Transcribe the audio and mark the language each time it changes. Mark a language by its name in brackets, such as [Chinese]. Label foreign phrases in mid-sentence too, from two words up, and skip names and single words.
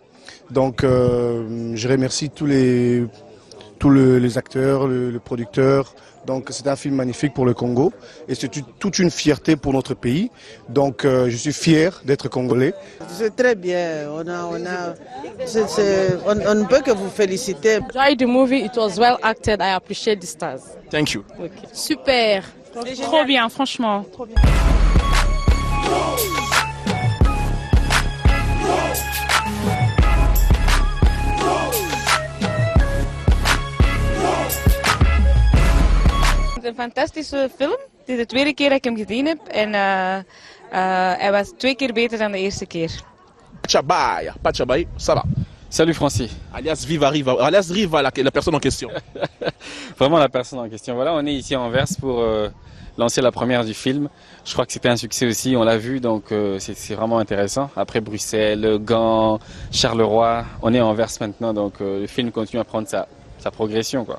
[French] Donc, je remercie tous les acteurs, le producteur. Donc c'est un film magnifique pour le Congo et c'est toute une fierté pour notre pays. Donc je suis fier d'être congolais. C'est très bien. On ne peut que vous féliciter. [English] Enjoyed the movie. It was well acted. I appreciate the stars. Thank you. [French] Okay. Super. Trop bien, franchement. Trop bien. [Dutch] Een fantastische film. Het is de tweede keer dat ik hem gezien heb en hij was 2 keer beter dan de eerste keer. Pachabaya, [French] ça va. Salut Francis. Alias Riva, la personne en question. Vraiment la personne en question. Voilà, on est ici à Anvers pour lancer la première du film. Je crois que c'était un succès aussi, on l'a vu, donc c'est vraiment intéressant. Après Bruxelles, Gand, Charleroi, on est à Anvers maintenant, donc le film continue à prendre sa progression, quoi.